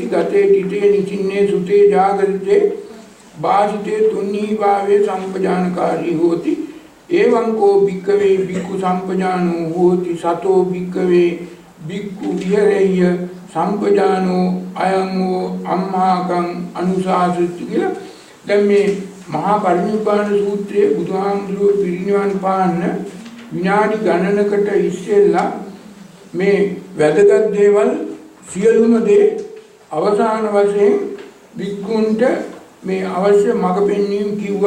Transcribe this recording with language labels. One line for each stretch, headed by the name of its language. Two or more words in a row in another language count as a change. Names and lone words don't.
Pali: ගතේ තිතේ නිචින්නේ සුතේ ජාගරිතේ බාහිතේ තුන්නී භාවේ සම්පජානකාරී හෝති. එවං කෝ භික්ඛවේ භික්ඛු සම්පජානෝ හෝති. සතෝ භික්ඛවේ භික්ඛු විහෙරෙය්‍ය සම්පජානෝ අයං වූ අම්මාකං අනුශාසිත කියලා.
Sinhala: දැන් මේ මහා පරිනිබ්බාන සූත්‍රයේ බුදුහාමුදුරුවෝ පිරිනිවන් පාන්න විනාඩි ගණනකට ඉස්සෙල්ලා මේ වැදගත් දේවල් සියලුම දේ අවසාන වශයෙන් භික්ඛුන්ට මේ අවශ්‍ය මඟ පෙන්වීම කිව්වා.